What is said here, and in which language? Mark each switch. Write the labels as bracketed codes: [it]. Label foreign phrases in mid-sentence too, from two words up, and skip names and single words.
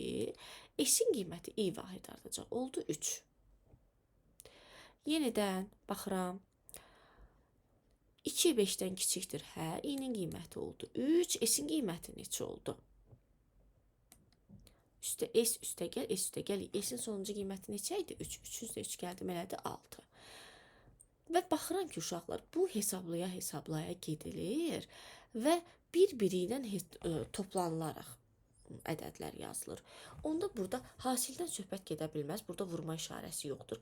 [az] S-in qiyməti i vahid artacaq. Oldu 3. Yenidən baxıram. 2 5-dən kiçikdir, hə. I-nin qiyməti oldu 3. S-in qiyməti neçə oldu? üstə S üstəgəl S üstəgəl i. S-in sonuncu qiyməti neçə idi? 3. 3 üstə 3 gəldi, elədi 6. Və baxıram ki, uşaqlar, bu hesablaya gedilir və bir-biri ilə toplanılaraq ədədlər yazılır. Onda burada hasildən söhbət gedə bilməz. Burada vurma işarəsi yoxdur.